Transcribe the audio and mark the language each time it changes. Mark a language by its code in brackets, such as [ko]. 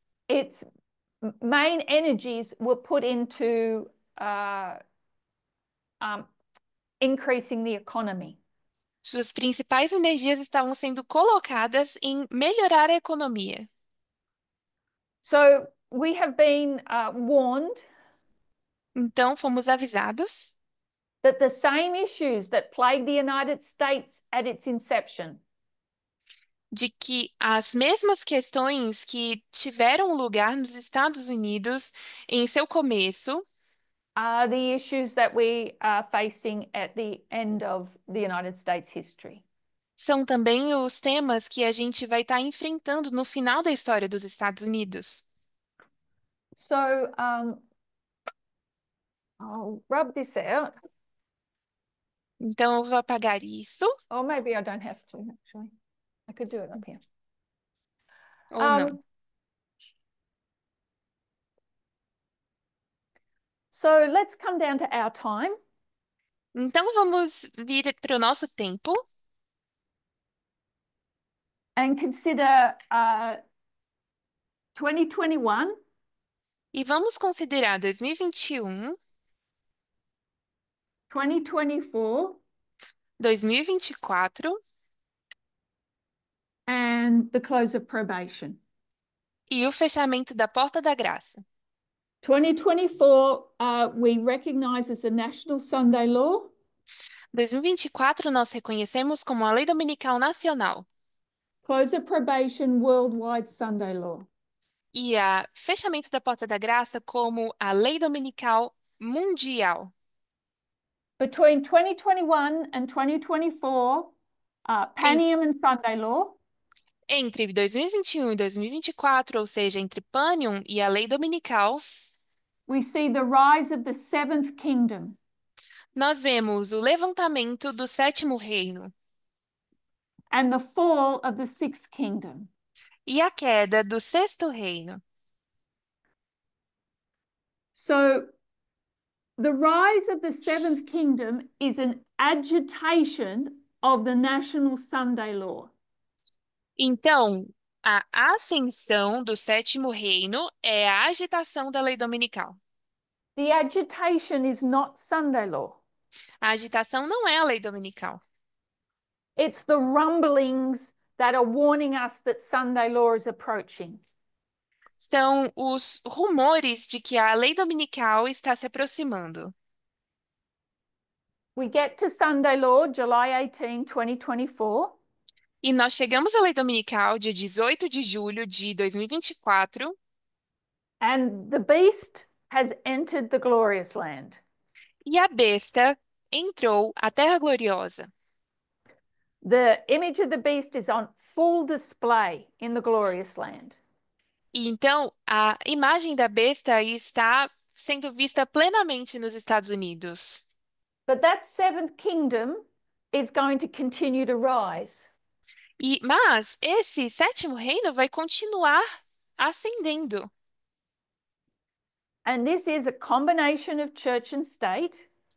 [en] its main energies were put into um, increasing the economy. [pt] suas principais energias estavam sendo colocadas em melhorar a economia. [en] So we have been warned [pt] Então, fomos avisados [en] that the same issues that plagued the United States at its inception [pt] de que as mesmas questões que tiveram lugar nos Estados Unidos em seu começo [en] are the issues that we are facing at the end of the United States history. [pt] são também os temas que a gente vai estar enfrentando no final da história dos Estados Unidos. [en] So I'll rub this out. [pt] Então, eu vou apagar isso, [en] Or maybe I don't have to, actually. I could do it up here. [pt] ou não. [en] So let's come down to our time. [pt] Então, vamos vir para o nosso tempo. [en] and consider 2021, [pt] E vamos considerar 2021, [en] 2024, [pt] 2024 [en] and the close of probation. [pt] e o fechamento da Porta da Graça. [en] 2024, we recognize as a national Sunday law. [pt] 2024 nós reconhecemos como a Lei Dominical Nacional [en] Close of probation, worldwide Sunday law. [pt] e a fechamento da Porta da Graça como a Lei Dominical Mundial. [en] Between 2021 and 2024, [pt] Em- [en] Panium and Sunday law. [pt] Entre 2021 e 2024, ou seja, entre Panium e a Lei Dominical, [en] We see the rise of the seventh kingdom [pt] nós vemos o levantamento do sétimo reino [en] and the fall of the sixth kingdom. [pt] e a queda do sexto reino. [en] So the rise of the seventh kingdom is an agitation of the national Sunday law. [pt] Então, a ascensão do sétimo reino é a agitação da lei dominical. [en] The agitation is not Sunday law. [pt] A agitação não é a lei dominical. [en] It's the rumblings that are warning us that Sunday law is approaching. [pt] São os rumores de que a lei dominical está se aproximando. [en] We get to Sunday law, July 18, 2024. [pt] E nós chegamos à lei dominical dia 18 de julho de 2024 [en] And the beast has entered the glorious land. [pt] e a besta entrou à Terra Gloriosa. [en] The image of the beast is on full display in the glorious land. [pt] E então, a imagem da besta está sendo vista plenamente nos Estados Unidos. [en] But that seventh kingdom is going to continue to rise. [pt] Mas esse sétimo reino vai continuar ascendendo. [en] And this is a combination of church and state,